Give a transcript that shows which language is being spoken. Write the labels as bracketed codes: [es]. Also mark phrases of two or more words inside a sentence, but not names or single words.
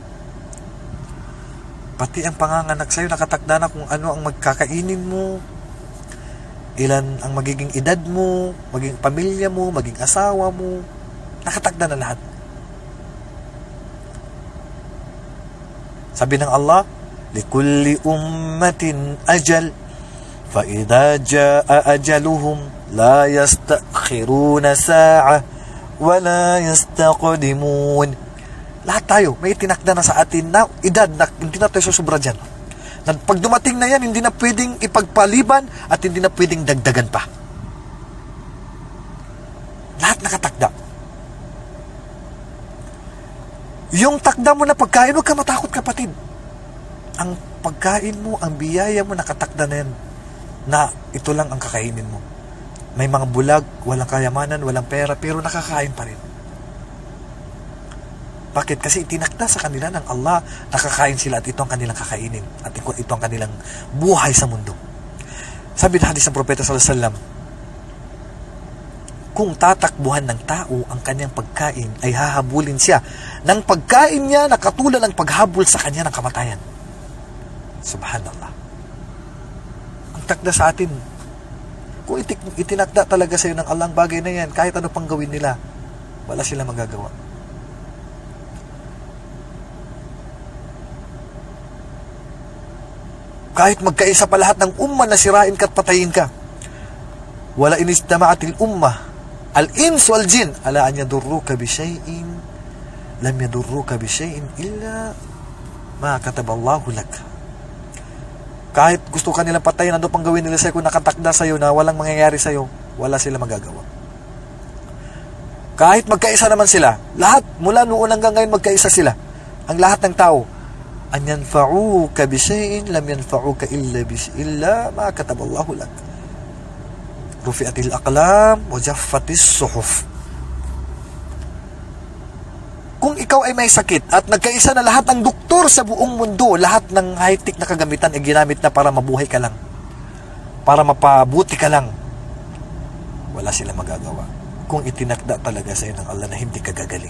[tl] Pati ang panganganak sa'yo, nakatakda na kung ano ang magkakainin mo, ilan ang magiging edad mo, maging pamilya mo, maging asawa mo. Nakatakda na lahat. Sabi ng Allah, [ar] لكل أمة أجل فإذا جاء أجلهم لا يستأخرون ساعة ولا يستقدمون. [tl] Lahat tayo, may itinakda na sa atin na edad na hindi na tayo susubra dyan. Na pag dumating na yan, hindi na pwedeng ipagpaliban at hindi na pwedeng dagdagan pa. Lahat nakatakda. Yung takda mo na pagkain, huwag ka matakot, kapatid. Ang pagkain mo, ang biyaya mo, nakatakda na yan. Na ito lang ang kakainin mo. May mga bulag, walang kayamanan, walang pera, pero nakakain pa rin. Bakit? Kasi itinakda sa kanila ng Allah, nakakain sila at ito ang kanilang kakainin. At ito ang kanilang buhay sa mundo. Sabi ng hadis ng Propeta [ar] صلى الله عليه وسلم, [tl] kung tatakbuhan ng tao ang kanyang pagkain, ay hahabulin siya ng pagkain niya na katulad ng paghabol sa kanya ng kamatayan. Subhanallah. Ang takda sa atin, kung itinakda talaga sa iyo ng Allah ang bagay na yan, kahit ano pang gawin nila, wala sila magagawa. Kahit magkaisa pa lahat ng umma na sirain ka at patayin ka, [ar] ولو اجتمعت الأمة الإنس والجن على أن يضروك بشيء لم يضروك بشيء إلا ما كتبه الله لك. [tl] Kahit gusto ka nilang patayin, ano pang gawin nila sa'yo, kung nakatakda sa'yo na walang mangyayari sa'yo, wala sila magagawa. Kahit magkaisa naman sila, lahat, mula noon hanggang ngayon magkaisa sila, ang lahat ng tao, [ar] أن ينفعوك بشيء لم ينفعوك إلا ما كتبه الله لك. رفعت الأقلام وجفت الصحف. [tl] Kung ikaw ay may sakit at nagkaisa na lahat ng doktor sa buong mundo, lahat ng high-tech na kagamitan ay ginamit na para mabuhay ka lang, para mapabuti ka lang, wala sila magagawa kung itinakda talaga sa iyo ng Allah na hindi ka gagaling.